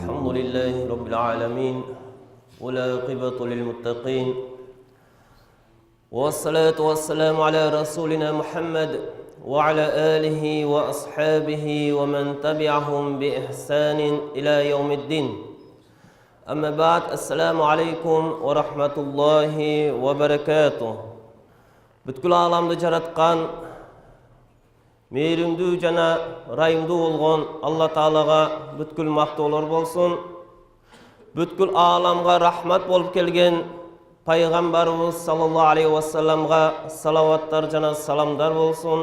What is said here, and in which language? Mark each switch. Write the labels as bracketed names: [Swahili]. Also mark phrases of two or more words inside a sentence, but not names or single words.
[Arabic] لله رب العالمين والعاقبة للمتقين والصلاة والسلام على رسولنا محمد وعلى آله وأصحابه ومن تبعهم بإحسان إلى يوم الدين. أما بعد السلام عليكم ورحمة الله وبركاته. [Kyrgyz] Бүткүл аламды жараткан, мейірімдүү жана райымдуу болгон Алла Таалага бүткүл мактоолор болсун. Бүткүл аламга рахмат болуп келген пайгамбарыбыз [Arabic] صلى الله عليه وسلم [Kyrgyz] салаваттар жана саламдар болсун.